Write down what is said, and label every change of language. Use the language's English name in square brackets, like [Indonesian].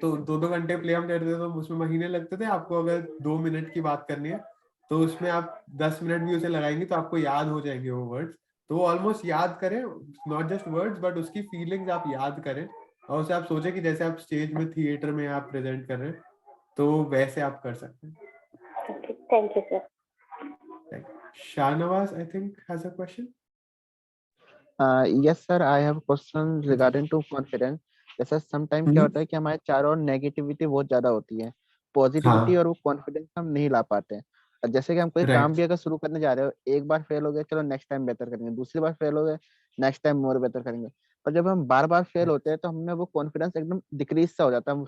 [Hindi] तो 2-2 घंटे प्ले हम करते थे तो उसमें महीने लगते थे। आपको अगर 2 मिनट की बात करनी है तो उसमें आप 10 मिनट भी उसे लगाएंगे तो आपको याद हो जाएंगे वो वर्ड्स। तो वो ऑलमोस्ट याद करें, [English] not just words but [Hindi] उसकी फीलिंग्स आप याद करें, और उसे आप सोचें कि जैसे आप स्टेज में थिएटर में आप प्रेजेंट कर रहे हैं, तो वैसे आप कर सकते हैं। [English] Thank you sir. Shahnawaz, I think, has a question. Yes sir, I have a question regarding to confidence. [Hindi] जैसे समटाइम क्या होता है कि हमारे चारों ओर नेगेटिविटी बहुत ज्यादा होती है, पॉजिटिविटी और वो कॉन्फिडेंस हम नहीं ला पाते हैं। और जैसे कि हम कोई काम भी अगर शुरू करने जा रहे हो, एक बार फेल हो गए, चलो नेक्स्ट टाइम बेहतर करेंगे, दूसरी बार फेल हो गए, नेक्स्ट टाइम मोर बेहतर करेंगे। पर जब हम बार बार फेल होते हैं तो हमें वो कॉन्फिडेंस एकदम डिक्रीज सा हो जाता है।